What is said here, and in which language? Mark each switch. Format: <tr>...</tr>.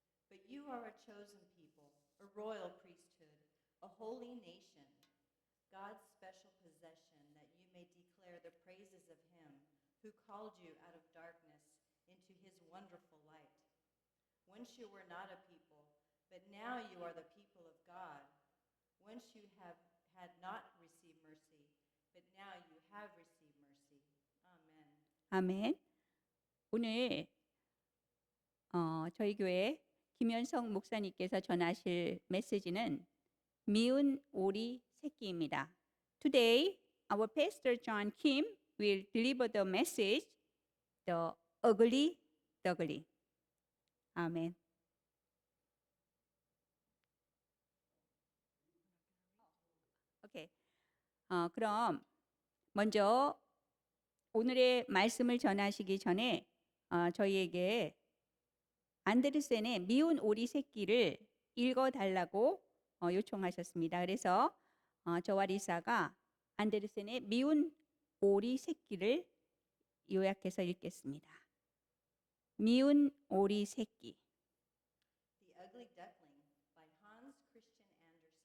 <en>But you are a chosen people, a royal priesthood, a holy nation, God's special possession, that you may declare the praises of him who called you out of darkness into his wonderful light. Once you were not a people, but now you are the people of God. Once you had not received mercy, but now you have received mercy. Amen.</en> <ko>아멘. 오늘 저희 교회 김현성 목사님께서 전하실 메시지는 미운 오리 새끼입니다.</ko> <en>Today, our pastor John Kim will deliver the message, the ugly duckling.</en> <ko>아멘. 오케이. 그럼 먼저 오늘의 말씀을 전하시기 전에 저희에게 안데르센의 미운 오리 새끼를 읽어달라고 요청하셨습니다. 그래서 저와 리사가 안데르센의 미운 오리 새끼를 요약해서 읽겠습니다. 미운 오리 새끼.</ko> <en>The Ugly Duckling by Hans Christian</en>